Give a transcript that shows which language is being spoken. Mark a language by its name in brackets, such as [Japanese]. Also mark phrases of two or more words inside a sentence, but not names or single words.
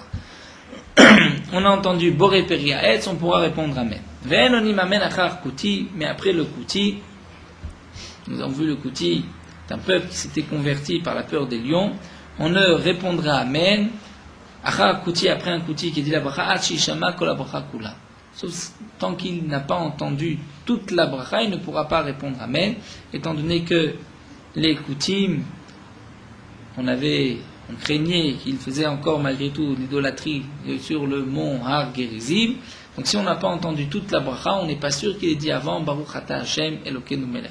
[French] On a entendu [Hebrew] בורא פרי העץ, [French] on pourra répondre Amen. [Hebrew] ואין עונים אמן אחר כותי, [French] mais après le Kouti, nous avons vu le Kouti, c'est un peuple qui s'était converti par la peur des lions, on ne répondra Amen, [Hebrew] אחר כותי, [French] après un Kouti qui dit la bracha, [Hebrew] עד שישמע כל ברכה כולה. [French] Sauf tant qu'il n'a pas entendu toute la bracha, il ne pourra pas répondre Amen, étant donné que les Koutim, on craignait qu'ils faisaient encore malgré tout l'idolâtrie sur le mont Har Gerizim, Donc si on n'a pas entendu toute la bracha, on n'est pas sûr qu'il ait dit avant [Hebrew] ברוך אתה השם אלוקינו מלך.